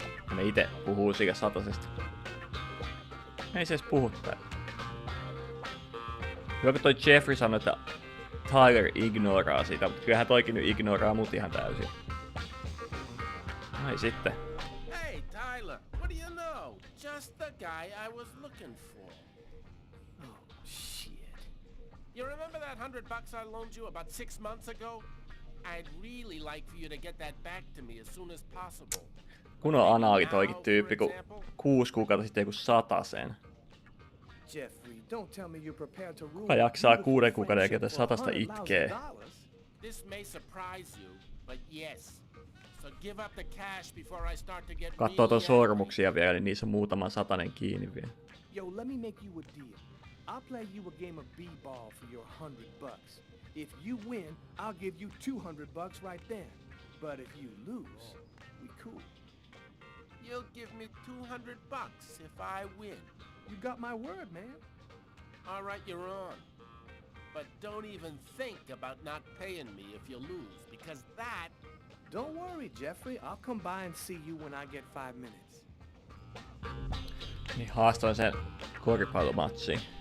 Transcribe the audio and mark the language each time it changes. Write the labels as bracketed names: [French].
[Finnish] Ja ne ite puhuu siitä satasesta. Ei se edes puhu täällä. Hyvä kun toi Jeffrey sanoi, että Tyler ignoraa sitä, mutta kyllähän toikin nyt ignoraa mut ihan täysin. Ai sitten. [English] Hey, Tyler, what do you know? Just the guy I was looking for. Oh, shit. You remember that $100 I loaned you about 6 months ago? I'd really like for you to get that back to me as soon as possible. [Finnish] Kun on anaali toikin tyyppi, kun 6 kuukautta sitten joku 100sen. [English] Jeffrey, don't tell me you're prepared to rule. [Finnish] Kuka jaksaa 6 kuukauden jälkeen 100 itkee? [English] This may surprise you, but yes. So give up the cash before I start to get [Finnish] Katsoo ton sormuksia vielä, niin niissä on muutama satanen kiinni vielä. [English] Yo, let me make you a deal. I'll play you a game of b-ball for your $100. If you win, I'll give you $200 right then. But if you lose, we cool. You'll give me $200 if I win. You got my word, man. All right, you're on. But don't even think about not paying me if you lose, because that... Don't worry, Jeffrey. I'll come by and see you when I get 5 minutes. [Finnish] Niin haastoin sen koripallomatsiin.